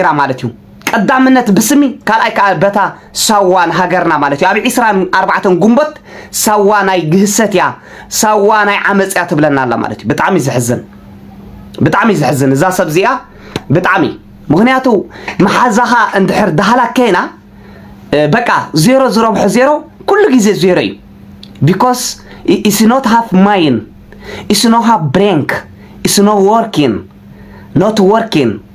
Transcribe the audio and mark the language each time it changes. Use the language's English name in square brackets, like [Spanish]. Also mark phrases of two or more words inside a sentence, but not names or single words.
[Tigrinya] ማለት እዩ ቀዳምነት ብስሚ ካልኣይ ከዓ በታ ሳዋን ሃገርና ማለት እዩ ኣብ 24 ጉንበት ሳዋ ናይ ግህሰት ያ ሳዋ ናይ ዓመፅ ያ ትብለና ኣላ ማለት እዩ ብጣዕሚ ዝሕዝን እዛ ሰብ እዚኣ ብጣዕሚ ምክንያቱ መሓዛኻ እንድሕር ዳሃላከይና በቃ 0 ኩሉ ግዜ 0 እዩ [English] because it's not have mind it's not have brain it's not working